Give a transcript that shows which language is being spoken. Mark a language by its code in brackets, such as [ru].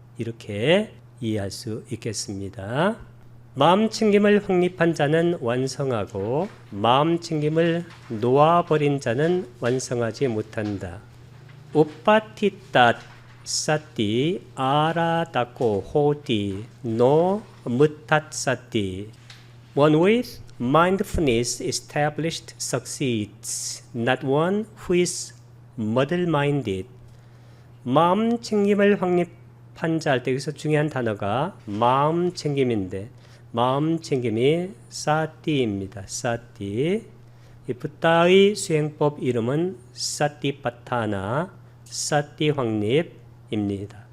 [ko] 이렇게 이해할 수 있겠습니다. 마음챙김을 확립한 자는 완성하고 마음챙김을 놓아버린 자는 완성하지 못한다. [pi] 우빠티따 사띠 아라다코 호디 노 무탓사띠. [en] One with mindfulness established succeeds, not one who is muddle-minded. [ko] 마음 챙김을 확립한 자 할 때 여기서 중요한 단어가 마음 챙김인데 마음 챙김이 사띠입니다. 사띠. 이 붓다의 수행법 이름은 사띠파타나, 사띠 확립입니다.